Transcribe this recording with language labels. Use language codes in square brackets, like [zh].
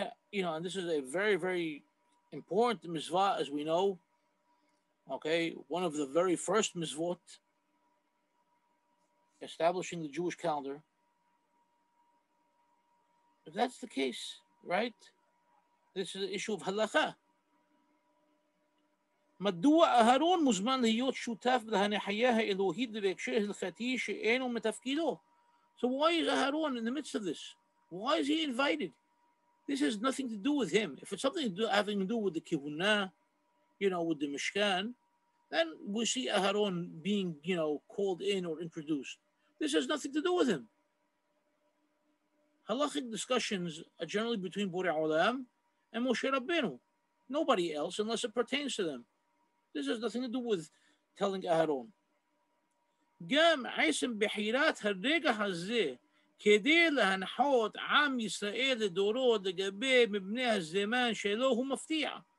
[en] You know, and this is a very, very important mitzvah, as we know. Okay, one of the very first mitzvot, establishing the Jewish calendar. If that's the case, right? This is the issue of halakha. [he] מדוע אהרון מוזמן להיות שותף להנחיה האלוהית בהקשר הלכתי שאינו מתפקידו? [en] So why is Aharon in the midst of this? Why is he invited? This has nothing to do with him. If it's something having to do with the kihuna, you know, with the Mishkan, then we see Aharon being, you know, called in or introduced. This has nothing to do with him. Halachic discussions are generally between Borei Olam and Moshe Rabbeinu. Nobody else, unless it pertains to them. This has nothing to do with telling Aharon. [he] גם עצם בחירת הרגע הזה כדי להנחות עם ישראל לדורות לגבי מבנה הזמן שלו הוא מפתיע.